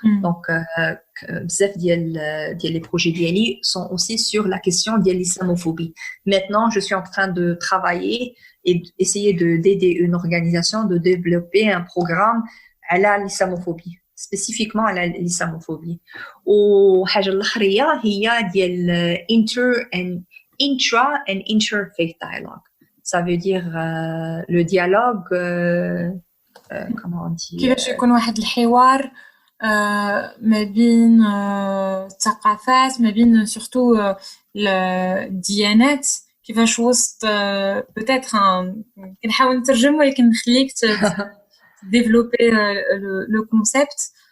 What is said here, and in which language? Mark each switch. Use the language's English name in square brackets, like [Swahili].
[French] Donc, [Arabic] بزاف ديال [French] les projets [Arabic] ديالي [French] sont aussi sur la question de l'islamophobie. Maintenant, je suis en train de travailler et essayer d'aider une organisation de développer un programme [Arabic] على [French] l'islamophobie, spécifiquement على l'islamophobie. [Arabic] وحاجة الأخرية هي ديال [English] intra and interfaith dialogue. [French] Ça veut dire le dialogue comment on dit [Arabic] كيفاش يكون واحد الحوار ما بين الثقافات ما بين سورتو الديانات كيفاش وسط [French] peut-être [Arabic] كنحاول نترجم ولكن نخليك ديفلوبي لو كونسيبت